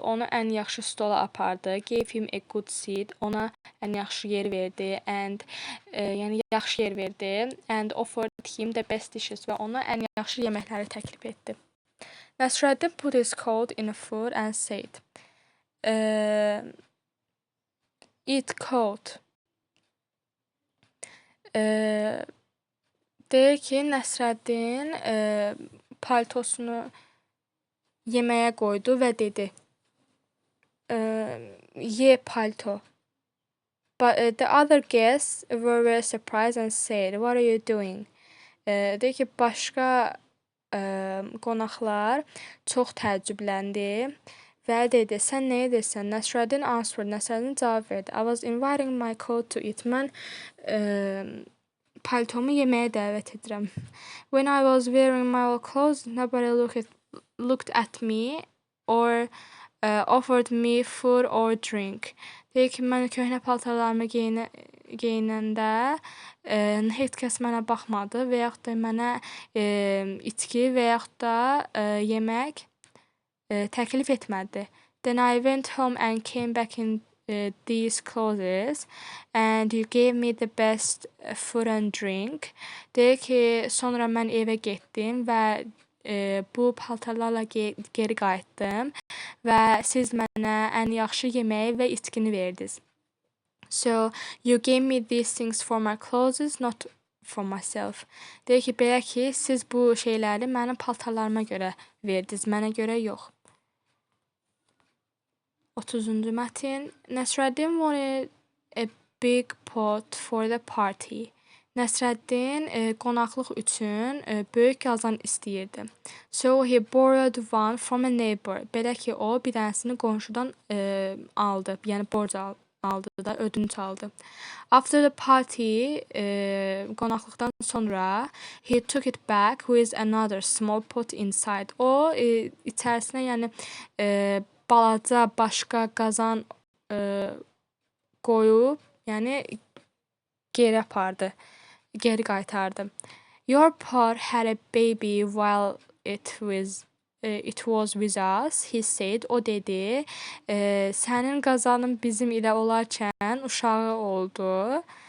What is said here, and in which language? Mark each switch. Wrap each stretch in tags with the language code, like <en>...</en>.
<az>Onu ən yaxşı stola apardı.</az> <en>Gave him a good seat.</en> <az>Ona ən yaxşı yer verdi and yəni yaxşı yer verdi</az> <en>and offered him the best dishes</en> <az>və ona ən yaxşı yeməkləri təklif etdi.</az> <en>Nəsrəddin put his coat in a food and said, eat coat.</en> <az>Deyir ki, Nəsrəddin paltosunu yeməyə qoydu və dedi, ye palto.</az> <en>But the other guests were very surprised and said, what are you doing?</en> <az>Deyir ki, başqa qonaqlar çox təəccübləndi və dedi, sən nə edirsən?</az> <en>Nəsrəddin answered,</en> <az>Nəsrəddin cavab verdi.</az> <en>I was inviting my coat to eat.</en> <az>Mən paltomu yeməyə dəvət edirəm.</az> <en>When I was wearing my old clothes, nobody looked at me or offered me food or drink.</en> <az>Deyir ki, mən köhnə paltarlarımı geyinəndə heç kəs mənə baxmadı və yaxud da mənə içki və yaxud da yemək təklif etmədi.</az> <en>Then I went home and came back in these clothes and you gave me the best food and drink.</en> <az>Deyir ki, sonra mən evə getdim və bu paltarlarla geri qayıtdım və siz mənə ən yaxşı yeməyi və içkini verdiniz.</az> <en>So you gave me these things for my clothes, not for myself.</en> <az>Deyir ki, belə ki, siz bu şeyləri mənim paltarlarıma görə verdiniz, mənə görə yox. 30-cu mətn.</az> <en>Nəsrəddin wanted a big pot for the party.</en> <az>Nəsrəddin qonaqlıq üçün böyük qazan istəyirdi.</az> <en>So he borrowed one from a neighbor.</en> <az>Belə ki, o bir dənəsini qonşudan aldı. Yəni borc aldı da, ödünç aldı.</az> <en>After the party,</en> <az>qonaqlıqdan sonra</az> <en>he took it back with another small pot inside.</en> <az>O içərisinə yəni balaca başqa qazan qoyub, yəni geri apardı. Geri qaytardı.</az> <en>Your pot had a baby while it was with us, he said.</en> <az>O dedi, sənin qazanın bizim ilə olarkən uşağı oldu.</az>